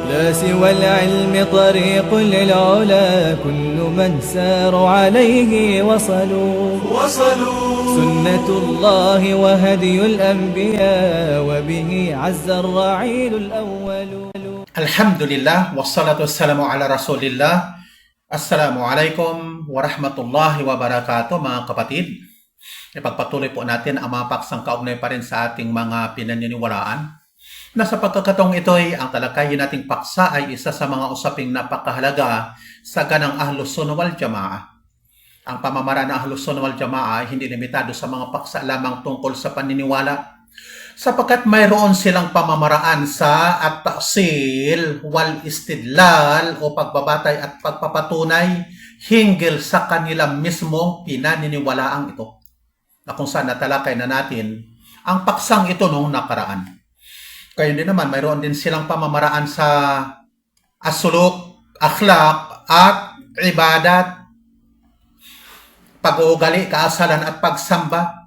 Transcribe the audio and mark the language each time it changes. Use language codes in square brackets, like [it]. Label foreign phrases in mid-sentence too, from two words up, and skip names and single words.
[ar] والعلم طريق للعلا كل من سار عليه وصلوا سنة الله وهدي الأنبياء وبه عز الرعيل الأول. الحمد لله، والصلاة والسلام على رسول الله. السلام عليكم ورحمة الله وبركاته, [tl] mga kapatid. Ipagpatuloy po natin ang mga paksang kaugnay pa rin sa ating mga pinaniniwalaan. Na sa pagkakataong ito ang talakayin nating paksa ay isa sa mga usaping napakahalaga sa ganang Ahlus Sunnah wal Jamaah. Ang pamamaraan ng Ahlus Sunnah wal Jamaah ay hindi limitado sa mga paksa lamang tungkol sa paniniwala, sapagkat mayroon silang pamamaraan sa [ar] التأصيل والاستدلال [tl] o pagbabatay at pagpapatunay hinggil sa kanilang mismong pinaniniwalaang ito, na kung saan natalakay na natin ang paksang ito noong nakaraan. Kaya din naman, mayroon din silang pamamaraan sa asuluk, akhlaq at ibadat, pag-uugali, kaasalan at pagsamba.